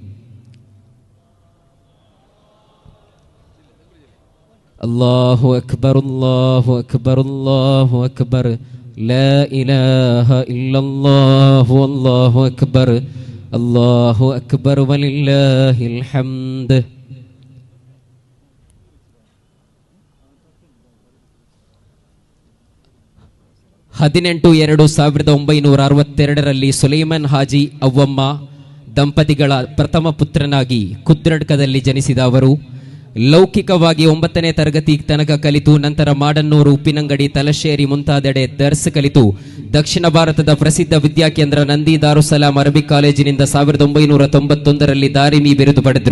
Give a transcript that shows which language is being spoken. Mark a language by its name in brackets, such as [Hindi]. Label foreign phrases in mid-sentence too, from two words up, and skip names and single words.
[Arabic] الله أكبر الله أكبر الله أكبر لا إله إلا الله الله أكبر الله أكبر ولله الحمد. [Kannada] ಹದಿನೆಂಟು 1962 ಸುಲೈಮಾನ್ ಹಾಜಿ ಅವ್ವಮ್ಮ ದಂಪತಿಗಳ ಪ್ರಥಮ ಪುತ್ರನಾಗಿ ಕುದ್ರಡ್ಕದಲ್ಲಿ ಜನಿಸಿದ ಅವರು ಲೌಕಿಕವಾಗಿ 9ನೇ ತರಗತಿ ತನಕ ಕಲಿತು ನಂತರ ಮಾಡನ್ನೂರು, ಉಪ್ಪಿನಂಗಡಿ, ತಲಶೇರಿ ಮುಂತಾದೆಡೆ ದರ್ಸ್ ಕಲಿತು ದಕ್ಷಿಣ ಭಾರತದ ಪ್ರಸಿದ್ಧ ವಿದ್ಯಾಕೇಂದ್ರ ನಂದಿ ದಾರುಸಲಾಂ ಅರಬಿಕ್ ಕಾಲೇಜಿನಿಂದ 1991ರಲ್ಲಿ ದಾರಿಮಿ ಬಿರುದು ಪಡೆದರು.